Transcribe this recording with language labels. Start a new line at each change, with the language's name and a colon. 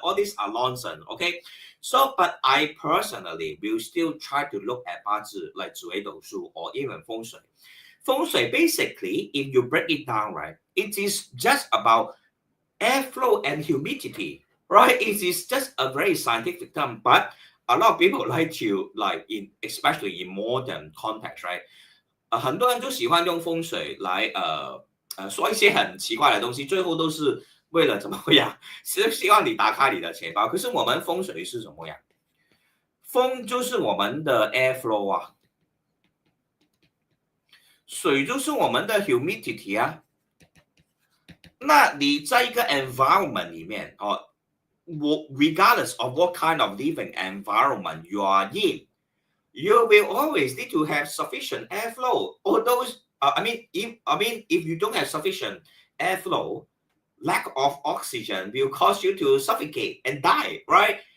English: All these are nonsense, okay? So, but I personally will still try to look at 八字 like 紫微斗数 or even Feng Shui. Feng Shui, basically, if you break it down, right, it is just about airflow and humidity, right? It is just a very scientific term, but a lot of people like to especially in modern context, right?
Chinese: 很多人就喜欢用风水来说一些很奇怪的东西，最后都是为了怎么样？是希望你打开你的钱包。可是我们风水是什么呀？风就是我们的 airflow 啊，水就是我们的 humidity 啊。那你在一个
English: environment 里面regardless of what kind of living environment you are in, you will always need to have sufficient airflow. Or those, if you don't have sufficient airflow, lack of oxygen will cause you to suffocate and die, right?